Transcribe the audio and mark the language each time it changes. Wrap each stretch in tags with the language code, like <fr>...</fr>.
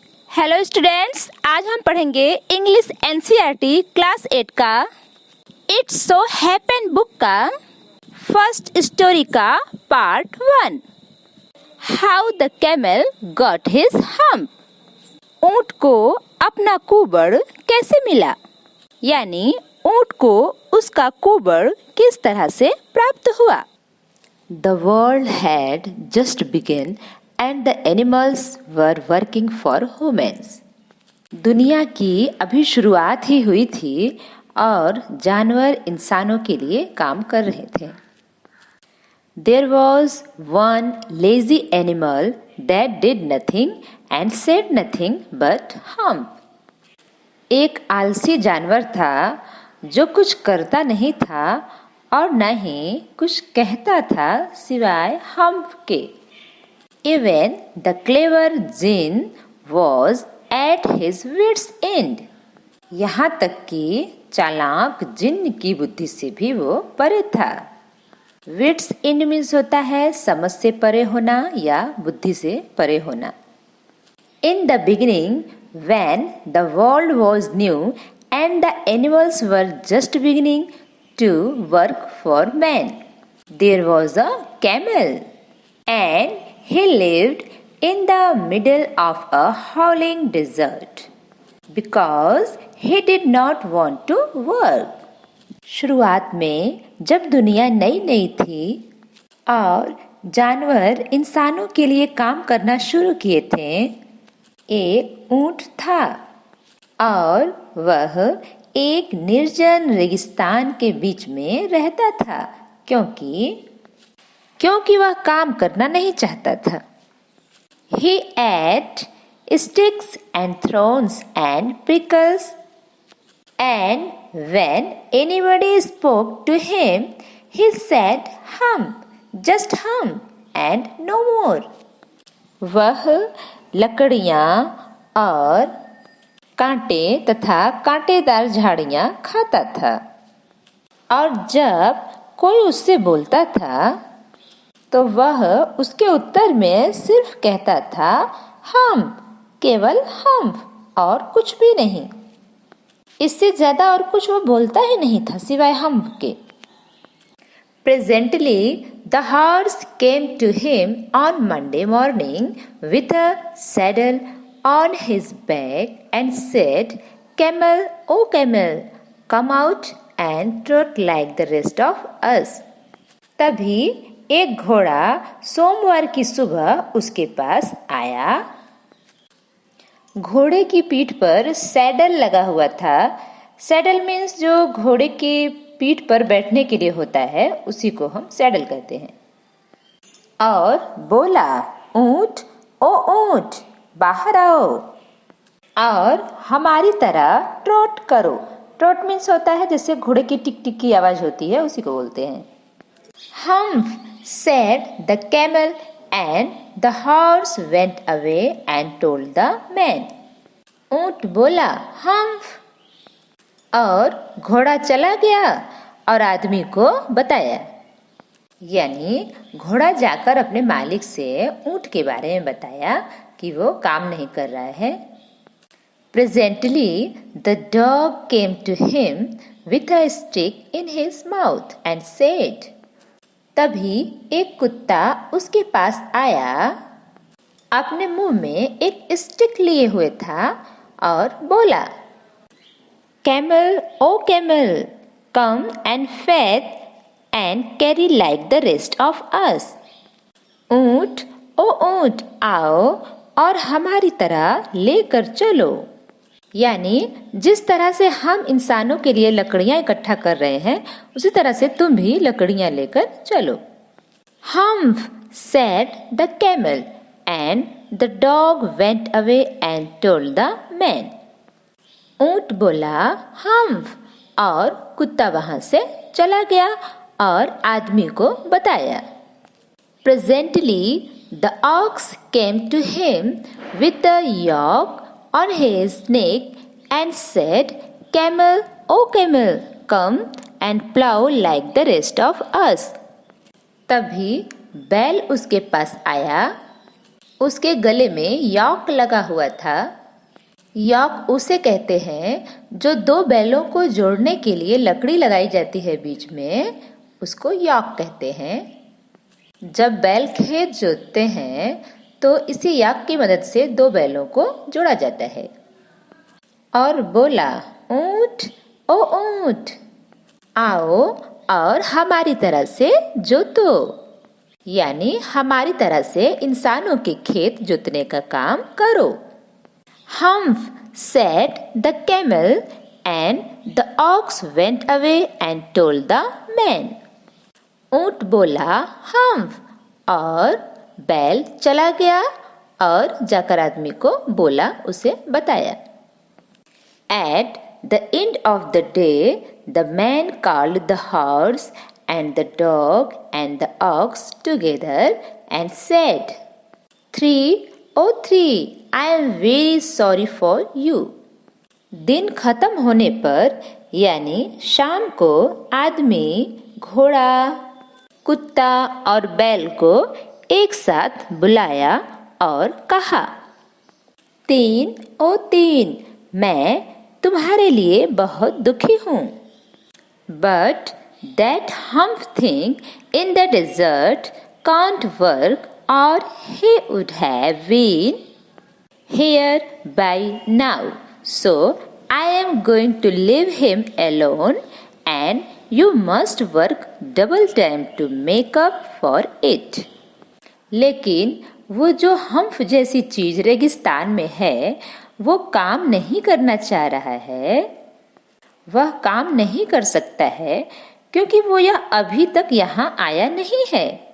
<hi>Hello students, आज हम पढ़ेंगे इंग्लिश एनसीईआरटी क्लास 8 का इट्स सो हैपन बुक का फर्स्ट स्टोरी का part 1।</hi> <en>How the camel got his hump.</en> <hi>ऊंट को अपना कुबड़ कैसे मिला, यानी ऊंट को उसका कुबड़ किस तरह से प्राप्त हुआ।</hi> <en>The world had just begun and the animals were working for humans.</en> <hi>दुनिया की अभी शुरुआत ही हुई थी और जानवर इंसानों के लिए काम कर रहे थे।</hi> <en>There was one lazy animal that did nothing and said nothing but hump.</en> <hi>एक आलसी जानवर था जो कुछ करता नहीं था और न ही कुछ कहता था सिवाय हम्प के।</hi> <en>Even the clever Jinn was at his wits' end.</en> <hi>यहाँ तक कि चालाक जिन्न की बुद्धि से भी वो परे था। विट्स एंड मीन्स होता है समझ से परे होना या बुद्धि से परे होना।</hi> <en>In the beginning, when the world was new and the animals were just beginning to work for man, there was a camel, and he lived in the middle of a howling desert because he did not want to work.</en> <hi>शुरुआत में जब दुनिया नई नई थी और जानवर इंसानों के लिए काम करना शुरू किए थे, एक ऊंट था और वह एक निर्जन रेगिस्तान के बीच में रहता था क्योंकि वह काम करना नहीं चाहता था।</hi> <en>He ate sticks and thorns and prickles, and when anybody spoke to him, he said, "Hump, just hump, and no more."</en> <hi>वह लकड़ियाँ और कांटे तथा कांटेदार झाड़ियाँ खाता था और जब कोई उससे बोलता था तो वह उसके उत्तर में सिर्फ कहता था हम्प, केवल हम्प और कुछ भी नहीं। इससे ज्यादा और कुछ वो बोलता ही नहीं था सिवाय हम्प के।</hi> <en>Presently, the horse came to him on Monday morning with a saddle on his back and said, "Camel, oh camel, come out and trot like the rest of us."</en> <hi>तभी एक घोड़ा सोमवार की सुबह उसके पास आया। घोड़े की पीठ पर सैडल लगा हुआ था। सैडल मीन्स जो घोड़े की पीठ पर बैठने के लिए होता है, उसी को हम सैडल कहते हैं। और बोला, ऊंट, ओ ऊंट, बाहर आओ और हमारी तरह ट्रोट करो। ट्रोट मीन्स होता है जैसे घोड़े की टिक टिक की आवाज होती है, उसी को बोलते हैं।</hi> <en>Humph said the camel, and the horse went away and told the man.</en> <hi>ऊंट बोला हम्प और घोड़ा चला गया और आदमी को बताया। यानी घोड़ा जाकर अपने मालिक से ऊंट के बारे में बताया कि वो काम नहीं कर रहा है।</hi> <en>Presently, the dog came to him with a stick in his mouth and said,</en> <hi>तभी एक कुत्ता उसके पास आया, अपने मुंह में एक स्टिक लिए हुए था और बोला,</hi> <en>Camel, O camel, come and fetch and carry like the rest of us.</en> <hi>ऊंट, ओ ऊंट, आओ और हमारी तरह लेकर चलो। यानी जिस तरह से हम इंसानों के लिए लकड़ियां इकट्ठा कर रहे हैं, उसी तरह से तुम भी लकड़ियां लेकर चलो।</hi> <en>Humph said the camel, and the dog went away and told the man.</en> <hi>ऊंट बोला हम्प और कुत्ता वहां से चला गया और आदमी को बताया।</hi> <en>Presently, the ox came to him with the yoke on his neck and said, Camel, oh camel, come and plow like the rest of us.</en> <hi>तभी बैल उसके पास आया, उसके गले में यॉक लगा हुआ था यॉक उसे कहते हैं जो दो बैलों को जोड़ने के लिए लकड़ी लगाई जाती है बीच में, उसको यॉक कहते हैं। जब बैल खेत जोतते हैं तो इसी याक की मदद से दो बैलों को जोड़ा जाता है। और बोला, ऊंट ओ ऊंट, आओ और हमारी तरह से जोतो, यानी हमारी तरह से इंसानों के खेत जोतने का काम करो।</hi> <en>Humph said the camel, and the ox went away and told the man.</en> <hi>ऊंट बोला हम्फ और बैल चला गया और जाकर आदमी को बोला, उसे बताया।</hi> <en>At the end of the day, the man called the horse and the dog and the ox together and said, "Three, oh three, I am very sorry for you."</en> <hi>दिन खत्म होने पर यानी शाम को आदमी घोड़ा, कुत्ता और बैल को एक साथ बुलाया और कहा, तीन ओ तीन, मैं तुम्हारे लिए बहुत दुखी हूँ।</hi> <en>But that humph thing in the desert can't work, or he would have been here by now. So I am going to leave him alone, and you must work double time to make up for it.</en> <hi>लेकिन वो जो हम्फ जैसी चीज रेगिस्तान में है, वो काम नहीं करना चाह रहा है। वह काम नहीं कर सकता है क्योंकि वो यह अभी तक यहाँ आया नहीं है।</hi>